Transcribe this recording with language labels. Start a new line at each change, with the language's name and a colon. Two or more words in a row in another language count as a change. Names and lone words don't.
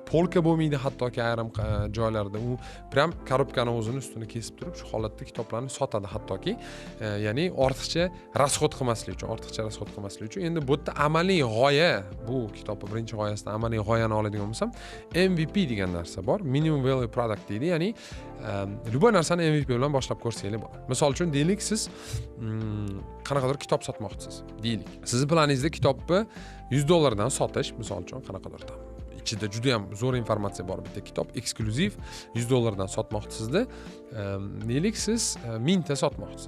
Uzbek: Polka bo'lmaydi hattoki ayrim joylarda. U prям korobkani o'zini ustini kesib turib, shu holatda kitoblarni sotadi hattoki. Ya'ni ortiqcha rasxod qilmaslik uchun. Endi bu yerda amaliy g'oya, bu kitobning birinchi g'oyasidan amaliy g'oyani oladigan bo'lsam, MVP degan narsa bor.
English: Minimum value product
Uzbek: deydi. Ya'ni любой narsani MVP bilan boshlab ko'rsanglar bo'ladi. Misol uchun deylik siz qanaqadir kitob sotmoqchisiz. Deylik. Sizning planingizda kitobni $100 dan sotish, misol uchun qanaqadir ichida juda ham zo'r informatsiya bor bitta kitob, eksklyuziv $100 dan sotmoqchisizda, deylik siz 1000 ta sotmoqchisiz.